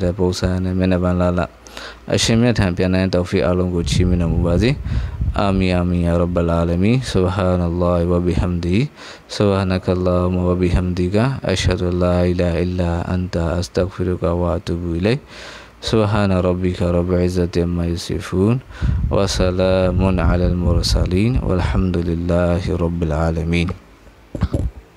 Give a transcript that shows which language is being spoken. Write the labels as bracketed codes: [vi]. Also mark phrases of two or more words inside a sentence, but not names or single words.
[my] တဲ့ပုံစံနဲ့မျက်နှာပန်းလာအရှင်မြတ်ထံပြန်တဲ့တောဖီအားလုံးကိုချီးမြှင့်တော်မူပါစေ [ar] آمين آمين يا رب العالمين سبحان الله وبحمده سبحانك اللهم وبحمدك أشهد أن لا إله إلا أنت أستغفرك وأتوب إليك سبحان ربك رب العزة عما يصفون وسلام على المرسلين والحمد لله رب العالمين